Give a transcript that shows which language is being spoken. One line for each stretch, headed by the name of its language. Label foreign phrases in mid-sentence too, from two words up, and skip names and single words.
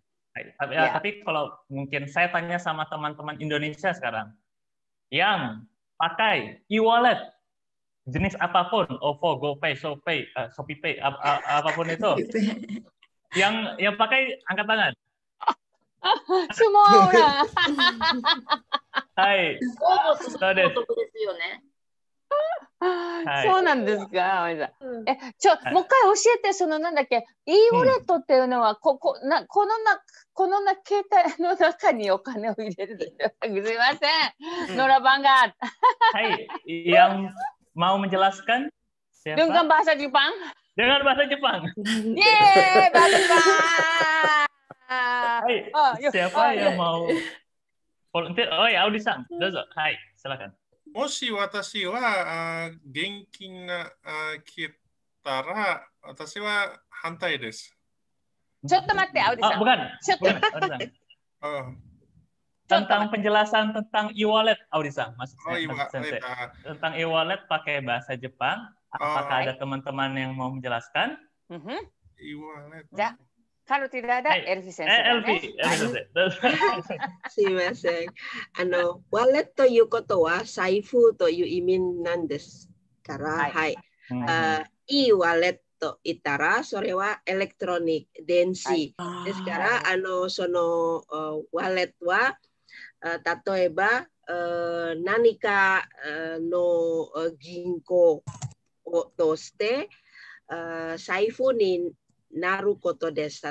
Indonesian: Tapi kalau mungkin saya tanya sama teman-teman Indonesia sekarang yang pakai e-wallet jenis apapun, OVO, GoPay, ShopeePay, apapun itu, yang pakai angkat tangan. Semua orang. Hai.
Japanese: そうなんですか。もう一回教えて、なんだっけ、e ウォレットっていうのは、この携帯の中にお金を入れるんですよ。すみません。Nora Bangga.
Indonesian: Hai, yang mau menjelaskan siapa? Dengan bahasa Jepang. Dengan bahasa Jepang. Yeay, bahasa Jepang. Hai, siapa yang mau volunteer? Oh ya,
Japanese: アウディさん、どうぞ.
Indonesian: Hai, silakan.
Japanese: もし私は現金が来たら、私は反対です。ちょっと待って、アウディさん。
Indonesian: bukan, tentang penjelasan tentang e-wallet, Audi-san, maksudnya. Tentang e-wallet pakai bahasa Jepang, apakah ada teman-teman yang mau menjelaskan? E-wallet. Ya. Kalau tidak ada, Elvi 先生。
Japanese: すみません。ワレットということは財布という意味なんですから、はい。いいワレット言ったら、それはエレクトロニック、電子。ですから、そのワレットは、例えば、何かの銀行として、財布になることです。